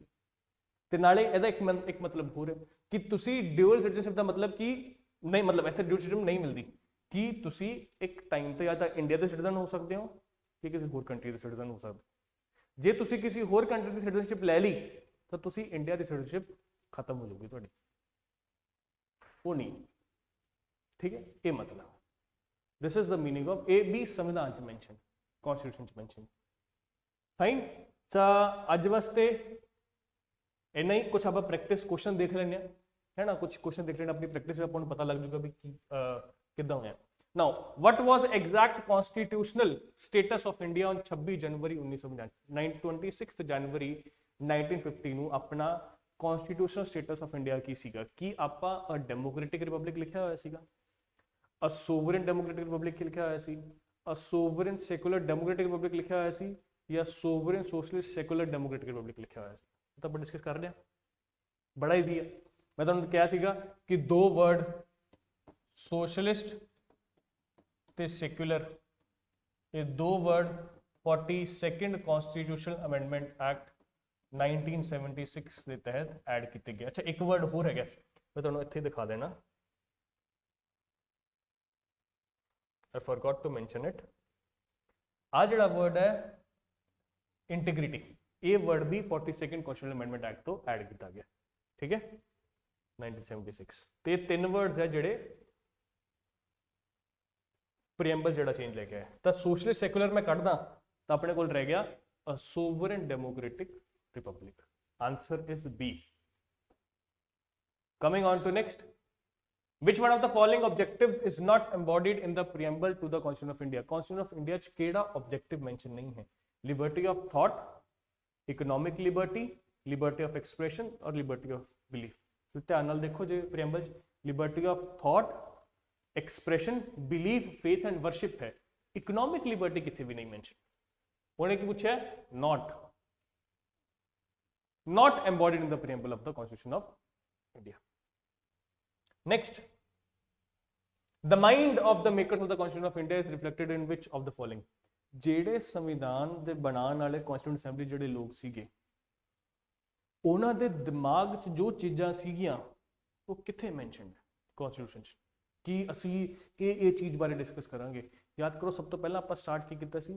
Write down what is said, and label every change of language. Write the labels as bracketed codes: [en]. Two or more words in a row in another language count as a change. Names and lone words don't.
[pa] ਤੇ ਨਾਲੇ ਇਹਦਾ ਇੱਕ ਮਤਲਬ ਹੋਰ ਹੈ ਕਿ ਤੁਸੀਂ [en] dual citizenship [pa] ਦਾ ਮਤਲਬ ਕਿ ਨਹੀਂ, ਮਤਲਬ ਇੱਥੇ [en] dual citizenship [pa] ਨਹੀਂ ਮਿਲਦੀ ਕਿ ਤੁਸੀਂ ਇੱਕ ਟਾਈਮ ਤੇ ਜਾਂ ਤਾਂ ਇੰਡੀਆ ਦੇ ਸਿਟੀਜ਼ਨ ਹੋ ਸਕਦੇ ਹੋ ਜਾਂ ਕਿਸੇ ਹੋਰ ਕੰਟਰੀ ਦੇ ਸਿਟੀਜ਼ਨ ਹੋ ਸਕਦੇ। ਜੇ ਤੁਸੀਂ ਕਿਸੇ ਹੋਰ ਕੰਟਰੀ ਦੀ ਸਿਟੀਜ਼ਨਸ਼ਿਪ ਲੈ ਲਈ ਤਾਂ ਤੁਸੀਂ ਇੰਡੀਆ ਦੀ ਸਿਟੀਜ਼ਨਸ਼ਿਪ ਖਤਮ ਹੋ ਜਾਊਗੀ ਤੁਹਾਡੀ, ਉਹ ਨਹੀਂ, [hi] ठीक है। [pa] ਇਹ ਮਤਲਬ [en] this is the meaning of A B [pa] ਸੰਵਿਧਾਨ 'ਚ ਮੈਂਸ਼ਨ, ਕਾਂਸਟੀਟਿਊਸ਼ਨ 'ਚ ਮੈਂਸ਼ਨ, ਫਾਈਨ। ਅੱਜ ਵਾਸਤੇ ਇੰਨਾ ਹੀ, [hi] कुछ आप [en] practice question [hi] देख लें। है ना, कुछ क्वेश्चन देख लेना अपनी प्रैक्टिस से, अपन पता लग जाएगा भी [pa] ਕਿੱਦਾਂ ਹੋਇਆ। [en] Now what was exact constitutional status of India on 26 January 1950, 26 January 1950, 26 जनवरी 1950 [pa] ਨੂੰ ਆਪਣਾ ਕਨਸਟੀਟਿਊਸ਼ਨਲ ਸਟੇਟਸ ਆਫ ਇੰਡੀਆ ਕੀ ਸੀਗਾ? ਕੀ ਆਪਾਂ [en] a democratic republic [pa] ਲਿਖਿਆ ਹੋਇਆ ਸੀਗਾ, [en] a sovereign democratic republic [pa] ਲਿਖਿਆ ਹੋਇਆ ਸੀ, [en] a sovereign secular democratic republic [pa] ਲਿਖਿਆ ਹੋਇਆ ਸੀ, ਜਾਂ [en] sovereign socialist secular democratic republic [pa] ਲਿਖਿਆ ਹੋਇਆ ਸੀ? ਤਾਂ ਆਪਾਂ ਡਿਸਕਸ ਕਰ ਲਿਆ, ਬੜਾ ਈਜ਼ੀ ਹੈ। ਮੈਂ ਤੁਹਾਨੂੰ ਕਿਹਾ ਸੀਗਾ ਕਿ ਦੋ ਵਰਡ ਸੋਸ਼ਲਿਸਟ ਤੇ ਸੈਕੂਲਰ, ਇਹ ਦੋ ਵਰਡ 42nd ਕਨਸਟੀਟਿਊਸ਼ਨਲ ਅਮੈਂਡਮੈਂਟ ਐਕਟ 1976 ਦੇ ਤਹਿਤ ਐਡ ਕੀਤੇ ਗਏ। ਅੱਛਾ ਇੱਕ ਵਰਡ ਹੋਰ ਹੈਗਾ, ਮੈਂ ਤੁਹਾਨੂੰ ਇੱਥੇ ਦਿਖਾ ਦੇਣਾ, [en] I forgot to mention it। [pa] ਆ ਜਿਹੜਾ ਵਰਡ ਹੈ ਇੰਟੀਗ੍ਰਿਟੀ, ਇਹ ਵਰਡ ਵੀ 42nd ਕਨਸਟੀਟਿਊਸ਼ਨਲ ਅਮੈਂਡਮੈਂਟ ਐਕਟ ਤੋਂ ਐਡ ਕੀਤਾ ਗਿਆ, ਠੀਕ ਹੈ 1976। ਤੇ ਤਿੰਨ ਵਰਡਸ ਹੈ ਜਿਹੜੇ ਪ੍ਰੀਐਮਬਲ ਜਿਹੜਾ ਚੇਂਜ ਲੈ ਕੇ ਆਇਆ। ਤਾਂ ਸੋਸ਼ਲਿਸਟ ਸੈਕੂਲਰ ਮੈਂ ਕੱਢਦਾ ਤਾਂ ਆਪਣੇ ਕੋਲ ਰਹਿ ਗਿਆ [en] a sovereign democratic republic. Answer is B. Coming on to next, which one of the following objectives is not embodied in the preamble to the constitution of india? [pa] constitution of india ਚ ਕਿਹੜਾ [en] objective mention [pa] ਨਹੀਂ ਹੈ? [en] liberty of thought, economic liberty, liberty of expression or liberty of belief? [pa] ਸੋ ਧਿਆਨ ਨਾਲ ਦੇਖੋ ਜੇ preamble ਚ [en] liberty of thought, expression, belief, faith and worship [pa] ਹੈ, [en] economic liberty [pa] ਕਿੱਥੇ ਵੀ ਨਹੀਂ mention। ਉਹਨੇ ਕੀ ਪੁੱਛਿਆ? [en] not embodied in the preamble of the constitution of india। Next, the mind of the makers of the constitution of india is reflected in which of the following? [pa] ਜਿਹੜੇ ਸੰਵਿਧਾਨ ਦੇ ਬਣਾਉਣ ਵਾਲੇ ਕਨਸਟੀਟਿਊਂਟ ਅਸੈਂਬਲੀ ਜਿਹੜੇ ਲੋਕ ਸੀਗੇ, ਉਹਨਾਂ ਦੇ ਦਿਮਾਗ 'ਚ ਜੋ ਚੀਜ਼ਾਂ ਸੀਗੀਆਂ ਉਹ ਕਿੱਥੇ ਮੈਂਸ਼ਨਡ ਹੈ ਕਨਸਟੀਟਿਊਸ਼ਨ 'ਚ? ਕਿ ਅਸੀਂ ਇਹ ਚੀਜ਼ ਬਾਰੇ ਡਿਸਕਸ ਕਰਾਂਗੇ। ਯਾਦ ਕਰੋ ਸਭ ਤੋਂ ਪਹਿਲਾਂ ਆਪਾਂ ਸਟਾਰਟ ਕੀ ਕੀਤਾ ਸੀ?